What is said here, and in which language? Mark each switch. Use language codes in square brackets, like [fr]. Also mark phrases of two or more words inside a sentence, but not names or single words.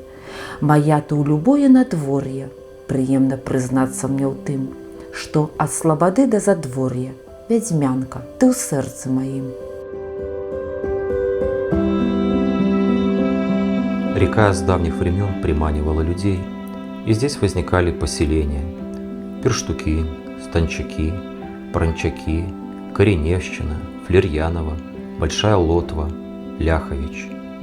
[be] Мая ты ў любое надвор'е, прыемна прызнацца мне ў тым, што ад слабады да задвор'я, вядзьмянка, ты ў сэрцы маім. [ru] Река с давних времен приманивала людей, и здесь возникали поселения – Перштуки, Станчаки, Пранчаки, Кореневщина, Флерьяново, Большая Лотва, Ляхович.